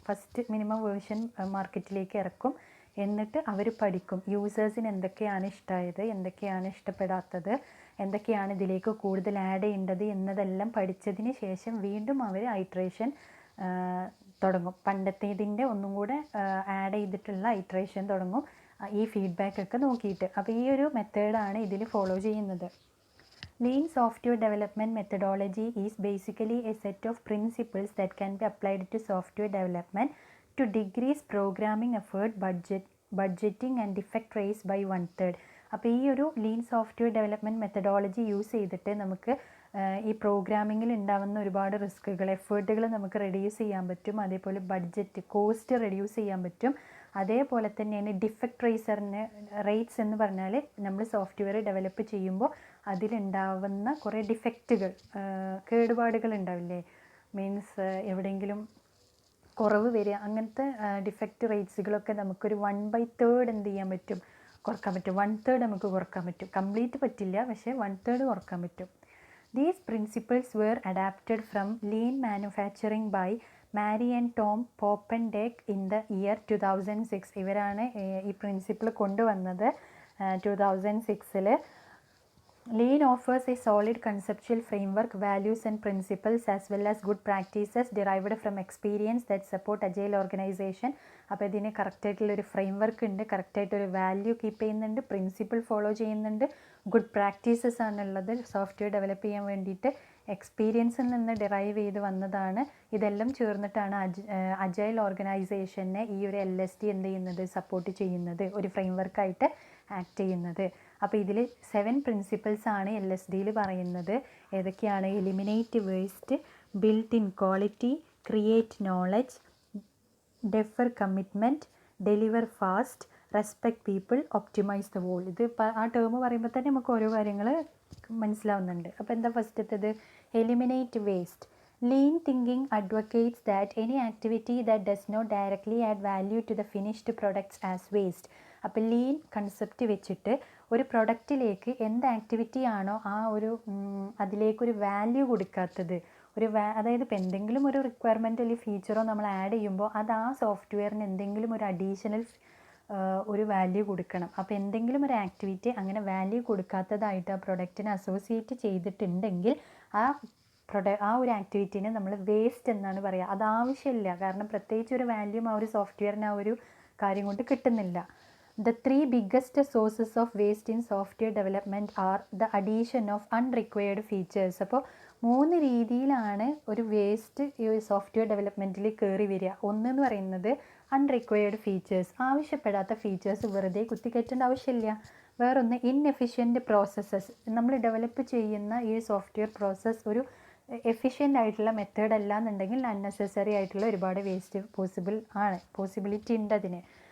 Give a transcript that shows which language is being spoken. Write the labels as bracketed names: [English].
[Malayalam] First minimum version മാർക്കറ്റിലേക്ക് ഇറക്കും. എന്നിട്ട് അവർ പഠിക്കും യൂസേഴ്സിന് എന്തൊക്കെയാണ് ഇഷ്ടമായത്, എന്തൊക്കെയാണ് ഇഷ്ടപ്പെടാത്തത്, എന്തൊക്കെയാണ് ഇതിലേക്ക് കൂടുതൽ ആഡ് ചെയ്യേണ്ടത് എന്നതെല്ലാം പഠിച്ചതിന് ശേഷം വീണ്ടും അവർ ഐട്രേഷൻ തുടങ്ങും. പണ്ടത്തേതിൻ്റെ ഒന്നും കൂടെ ആഡ് ചെയ്തിട്ടുള്ള ഐട്രേഷൻ തുടങ്ങും, ഈ ഫീഡ്ബാക്കൊക്കെ നോക്കിയിട്ട്. അപ്പോൾ ഈ ഒരു മെത്തേഡാണ് ഇതിൽ ഫോളോ ചെയ്യുന്നത്. [English] Lean software development methodology is basically a set of principles that can be applied to software development to decrease programming effort, budgeting and defect rates by 1/3. [Malayalam] അപ്പോൾ ഈ ഒരു lean software development methodology use ചെയ്തിട്ട് നമുക്ക് ഈ പ്രോഗ്രാമിങ്ങിൽ ഉണ്ടാകുന്ന ഒരുപാട് റിസ്ക്കുകൾ, എഫേർട്ടുകൾ നമുക്ക് reduce ചെയ്യാൻ പറ്റും. അതേപോലെ കോസ്റ്റ് റെഡ്യൂസ് ചെയ്യാൻ പറ്റും. അതേപോലെ തന്നെയാണ് ഡിഫക്റ്റ് റേറ്റ്സ് എന്ന് പറഞ്ഞാൽ നമ്മൾ സോഫ്റ്റ്വെയർ ഡെവലപ്പ് ചെയ്യുമ്പോൾ അതിലുണ്ടാവുന്ന കുറേ ഡിഫക്റ്റുകൾ, കേടുപാടുകൾ ഉണ്ടാവില്ലേ, മീൻസ് എവിടെയെങ്കിലും കുറവ് വരിക, അങ്ങനത്തെ ഡിഫക്റ്റ് റേറ്റ്സുകളൊക്കെ നമുക്കൊരു 1/3 എന്ത് ചെയ്യാൻ പറ്റും, കുറക്കാൻ പറ്റും. 1/3 നമുക്ക് കുറക്കാൻ പറ്റും. കംപ്ലീറ്റ് പറ്റില്ല, പക്ഷേ 1/3 കുറക്കാൻ പറ്റും. [English] These principles were adapted from lean manufacturing by Mary and Tom Poppendieck in the year 2006. [Malayalam] ഇവരാണ് ഈ പ്രിൻസിപ്പിൾ കൊണ്ടുവന്നത് 2006. [English] Lean offers a solid conceptual framework, values and principles as well as good practices derived from experience that support agile organization. [Malayalam] അപ്പോൾ ഇതിന് കറക്റ്റായിട്ടുള്ളൊരു framework ഉണ്ട്, കറക്റ്റായിട്ടൊരു value keep ചെയ്യുന്നുണ്ട്, principle follow ചെയ്യുന്നുണ്ട്, good practices ആണുള്ളത്. Software develop ചെയ്യാൻ വേണ്ടിയിട്ട് എക്സ്പീരിയൻസിൽ നിന്ന് ഡിറൈവ് ചെയ്ത് വന്നതാണ്. ഇതെല്ലാം ചേർന്നിട്ടാണ് അജൈൽ ഓർഗനൈസേഷനെ ഈ ഒരു LSD എന്ത് ചെയ്യുന്നത്, സപ്പോർട്ട് ചെയ്യുന്നത്, ഒരു ഫ്രെയിംവർക്കായിട്ട് ആക്ട് ചെയ്യുന്നത്. അപ്പോൾ ഇതിൽ 7 പ്രിൻസിപ്പിൾസ് ആണ് LSDയിൽ പറയുന്നത്. ഏതൊക്കെയാണ്? [English] Eliminate waste, build in quality, create knowledge, defer commitment, deliver fast, respect people, optimise the whole. [Malayalam] ഇത് ആ ടേം പറയുമ്പോൾ തന്നെ നമുക്ക് ഓരോ കാര്യങ്ങൾ മനസ്സിലാവുന്നുണ്ട്. അപ്പോൾ എന്താ ഫസ്റ്റത്തേത്? Eliminate waste. [English] Lean thinking advocates that any activity that does not directly add value to the finished products as waste. [Malayalam] അപ്പോൾ ലീൻ കൺസെപ്റ്റ് വെച്ചിട്ട് ഒരു പ്രൊഡക്റ്റിലേക്ക് എന്ത് ആക്ടിവിറ്റി ആണോ ആ ഒരു അതിലേക്കൊരു വാല്യൂ കൊടുക്കാത്തത്, അതായത് ഇപ്പോൾ എന്തെങ്കിലും ഒരു റിക്വയർമെൻറ്റ് അല്ലെങ്കിൽ ഫീച്ചറോ നമ്മൾ ആഡ് ചെയ്യുമ്പോൾ അത് ആ സോഫ്റ്റ്വെയറിന് എന്തെങ്കിലും ഒരു അഡീഷണൽ ഒരു വാല്യൂ കൊടുക്കണം. അപ്പോൾ എന്തെങ്കിലും ഒരു ആക്ടിവിറ്റി അങ്ങനെ വാല്യൂ കൊടുക്കാത്തതായിട്ട് ആ പ്രൊഡക്റ്റിനെ അസോസിയേറ്റ് ചെയ്തിട്ടുണ്ടെങ്കിൽ ആ ഒരു ആക്ടിവിറ്റീനെ നമ്മൾ വേസ്റ്റ് എന്നാണ് പറയുക. അത് ആവശ്യമില്ല, കാരണം പ്രത്യേകിച്ച് ഒരു വാല്യൂം ആ ഒരു സോഫ്റ്റ്വെയറിന് ആ ഒരു കാര്യം കൊണ്ട് കിട്ടുന്നില്ല. [English] The 3 biggest sources of waste in software development are the addition of unrequired features. [Malayalam] അപ്പോൾ 3 രീതിയിലാണ് ഒരു വേസ്റ്റ് ഈ സോഫ്റ്റ്വെയർ ഡെവലപ്മെൻറ്റിൽ കയറി വരിക. ഒന്നെന്ന് പറയുന്നത് അൺറിക്വയർഡ് ഫീച്ചേഴ്സ്, ആവശ്യപ്പെടാത്ത ഫീച്ചേഴ്സ് വെറുതെ കുത്തിക്കയറ്റേണ്ട ആവശ്യമില്ല. വേറൊന്ന് ഇൻഎഫിഷ്യൻറ്റ് പ്രോസസ്സസ്, നമ്മൾ ഡെവലപ്പ് ചെയ്യുന്ന ഈ സോഫ്റ്റ്വെയർ പ്രോസസ്സ് ഒരു എഫിഷ്യൻ്റ് ആയിട്ടുള്ള മെത്തേഡ് അല്ല എന്നുണ്ടെങ്കിൽ അൺനെസസറി ആയിട്ടുള്ള ഒരുപാട് വേസ്റ്റ് പോസിബിലിറ്റി ഉണ്ട് അതിന്.